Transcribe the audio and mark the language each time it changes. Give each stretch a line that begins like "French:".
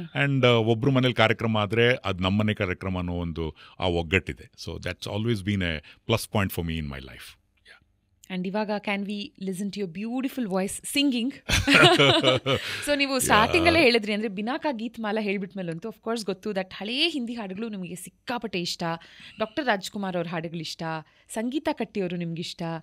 Kannada: And ಒಬ್ರು ಮನೇಲಿ ಕಾರ್ಯಕ್ರಮ ಆದರೆ ಅದು ನಮ್ಮನೆ ಕಾರ್ಯಕ್ರಮ ಅನ್ನೋ ಒಂದು ಆ ಒಗ್ಗಟ್ಟಿದೆ.
English: So that's always been a plus point for me in my life. And ಇವಾಗ can we listen to your beautiful voice singing?
Kannada: So ನೀವು ಸ್ಟಾರ್ಟಿಂಗಲ್ಲೇ ಹೇಳಿದ್ರಿ, ಅಂದರೆ ಬಿನಾಕಾ ಗೀತ್ ಮಾಲ ಹೇಳ್ಬಿಟ್ಮೇಲಂತೂ ಅಫ್ಕೋರ್ಸ್ ಗೊತ್ತು ದಟ್ ಹಳೇ ಹಿಂದಿ ಹಾಡುಗಳು ನಿಮಗೆ ಸಿಕ್ಕಾಪಟ್ಟೆ ಇಷ್ಟ. ಡಾಕ್ಟರ್ ರಾಜ್ಕುಮಾರ್ ಅವ್ರ ಹಾಡುಗಳಿಷ್ಟ, ಸಂಗೀತ ಕಟ್ಟಿಯವರು ನಿಮ್ಗಿಷ್ಟ.